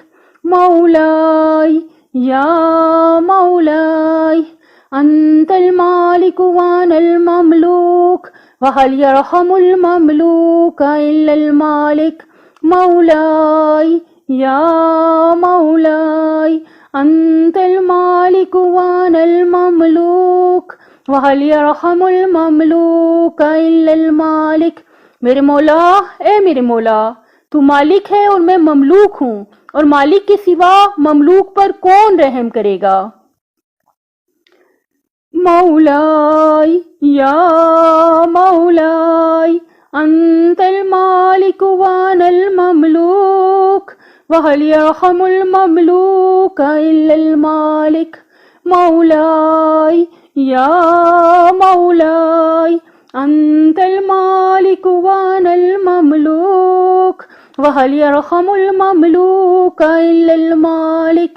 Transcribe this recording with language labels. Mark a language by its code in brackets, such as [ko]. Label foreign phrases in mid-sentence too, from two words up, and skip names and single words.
[ar] مولائی یا مولائی انت المالک وانا المملوک وہل یرحم المملوک الا المالک۔ مولائی یا مولائی انت المالک وانا المملوک وہل یرحم المملوک الا المالک۔ [ur] میرے مولا، اے میرے مولا، تو مالک ہے اور میں مملوک ہوں، اور مالک کے سوا مملوک پر کون رحم کرے گا؟ [ar] مولائی یا مولائی انت المالک وانا المملوک وہل یرحم المملوک الا المالک۔ مولائی یا مولائی انت المالک وانا المملوک وہل یرحم المملوک الا المالک۔